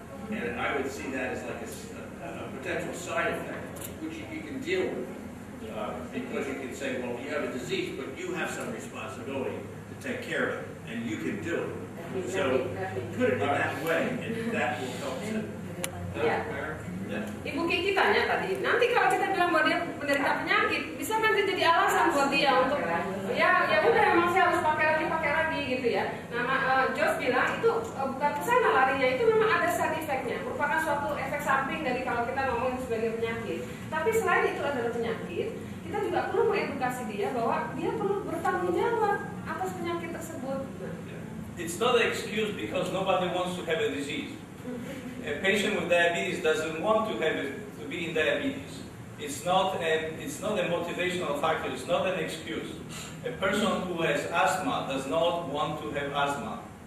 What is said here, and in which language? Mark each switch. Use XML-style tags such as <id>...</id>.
<en>And I would see that as like a potential side effect, which you can deal with. Because you can say, well, you have a disease, but you have some responsibility to take care of it, and you can do it. So put it in that way, and that will help to. Yeah. Yeah.</en> <id>Ibu Kiki tanya tadi, nanti kalau kita bilang bahwa dia menderita penyakit, bisa nanti jadi alasan buat dia untuk ya udah emang saya harus pakai lagi gitu ya. Nah, Josh bilang itu bukan kesana larinya, itu memang ada side effect-nya, merupakan suatu efek samping dari kalau kita ngomongin sebagai penyakit. Tapi selain itu adalah penyakit, kita juga perlu mengedukasi dia bahwa dia perlu bertanggung jawab atas penyakit tersebut.</id> <en>It's not an excuse because nobody wants to have a disease. A patient with diabetes doesn't want to be in diabetes. It's not a motivational factor. It's not an excuse. A person who has asthma does not want to have asthma.</en>